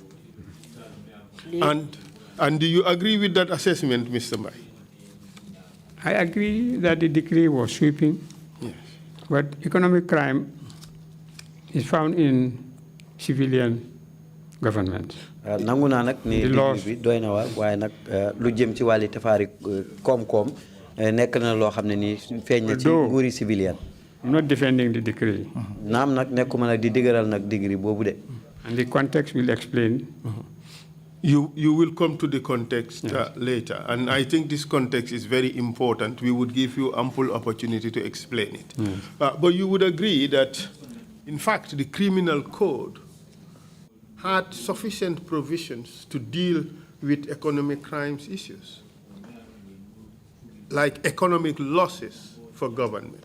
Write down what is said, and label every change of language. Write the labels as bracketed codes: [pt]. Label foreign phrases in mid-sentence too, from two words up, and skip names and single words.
[en] And do you agree with that assessment, Mr. Mai? I agree that the decree was sweeping, Yes. but economic crime is found in civilian government. [wo] nangu naa nag ni liggéey bi doy na waar waaye nag lu jëm ci wàlli tafaari koom-koom nekk na loo xam ne nii feeñ na ci nguuri civilian. [en] I'm not defending the decree. [wo] naam nag nekkuma nag di dëgëral nag degree boobu de. [en] And the context will explain. You will come to the context later, and I think this context is very important. We would give you ample opportunity to explain it. But you would agree that, in fact, the criminal code had sufficient provisions to deal with economic crimes issues, like economic losses for government.